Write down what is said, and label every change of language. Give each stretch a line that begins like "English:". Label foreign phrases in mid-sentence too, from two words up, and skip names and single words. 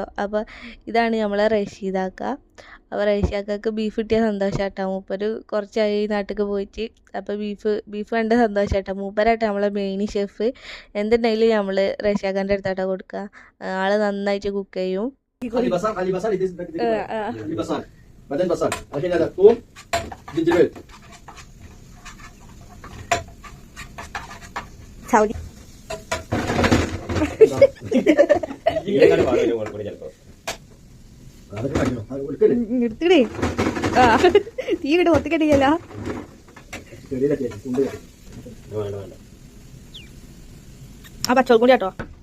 Malayalam: അപ്പോൾ ഇതാണ് നമ്മളെ റഷീദാക്ക. അപ്പോൾ റഷീദാക്കക്ക് ബീഫ് കിട്ടിയ സന്തോഷമാട്ടോ. മൂപ്പര് കുറച്ചായി നാട്ടിലേക്ക് പോയിട്ട്. അപ്പോൾ ബീഫ് കണ്ട സന്തോഷമാട്ടോ. മൂപ്പരാട്ടോ നമ്മളെ
English: main chef.
Malayalam: എന്തുണ്ടെങ്കിലും നമ്മൾ റഷീദാക്കാൻ്റെ അടുത്താട്ടോ കൊടുക്കുക. ആൾ നന്നായിട്ട് കുക്ക് ചെയ്യും.
Arabic: خلي بصل خلي بصل بعدين بصل الحين هذا ثوم جنجبيل
Malayalam: സൗദി എടുത്തിടേ. തീ കിട്ടും ഒത്തിക്കടിയല്ല. ആ പച്ചോൾ കൂടി കേട്ടോ.